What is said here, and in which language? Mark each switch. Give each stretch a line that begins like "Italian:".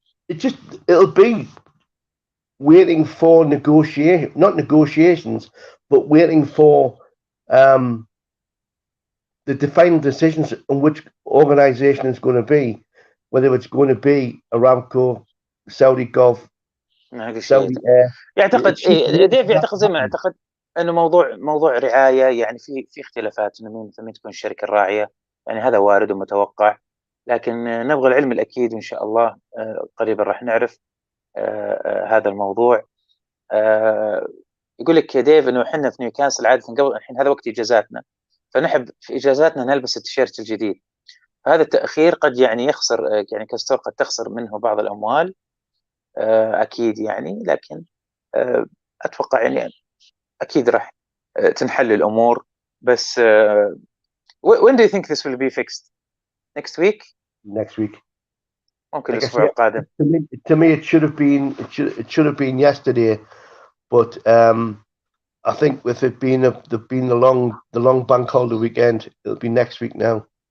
English: It'll be waiting for not negotiations, but waiting for the defined decisions on which organization is going to be, whether it's going to be Aramco, Saudi Gulf, Saudi Air.
Arabic: يعتقد ديف يعتقد زي ما اعتقد انه موضوع رعايه، يعني في اختلافات انه مين تكون الشركه الراعيه، يعني هذا وارد ومتوقع، لكن نبغى العلم الاكيد وان شاء الله قريبا راح نعرف هذا الموضوع. يقول لك يا ديف انه احنا في نيوكاسل عاده قبل الحين هذا وقت اجازاتنا، فنحب في اجازاتنا نلبس التيشيرت الجديد، فهذا التاخير قد يعني يخسر، يعني كاستور قد تخسر منه بعض الاموال اكيد يعني، لكن اتوقع يعني اكيد راح تنحل الامور بس
English: when do you think this will be fixed? Next week? Next week.
Arabic: ممكن
English: Like I
Arabic: الأسبوع
English: say,
Arabic: القادم.
English: to me, it should have been yesterday, but I think with it being the long bank holiday weekend, it'll be next week now.